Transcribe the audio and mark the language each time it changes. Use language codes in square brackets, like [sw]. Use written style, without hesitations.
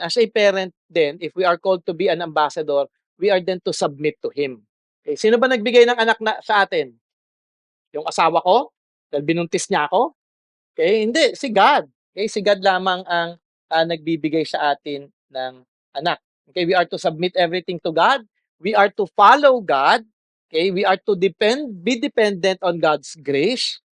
[en] As a parent then, if we are called to be an ambassador, we are then to submit to Him. Okay. [tl] Sino ba nagbigay ng anak sa atin? Yung asawa ko? Dahil binuntis niya ako? Okay, hindi. Si God. Okay, si God lamang ang nagbibigay sa atin ng anak. [en] Okay, we are to submit everything to God. We are to follow God. Okay, we are to be dependent on God's grace.